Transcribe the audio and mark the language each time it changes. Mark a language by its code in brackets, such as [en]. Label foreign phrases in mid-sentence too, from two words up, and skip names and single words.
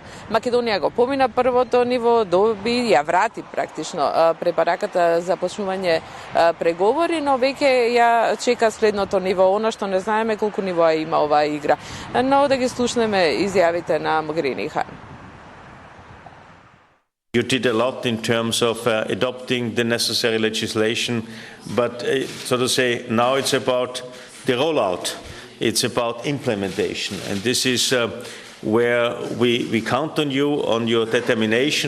[mk] Македонија го помина првото ниво, доби, ја врати практично препараката за почнување преговори, но веќе ја чека следното ниво, она што не знаеме колку нивоа има оваа игра. Но да ги слушнеме изјавите на Могерини и Хан. [en] You did a lot in terms of adopting the necessary legislation, but so to say, now it's about the rollout. It's about implementation. And this is where we count on you, on your determination.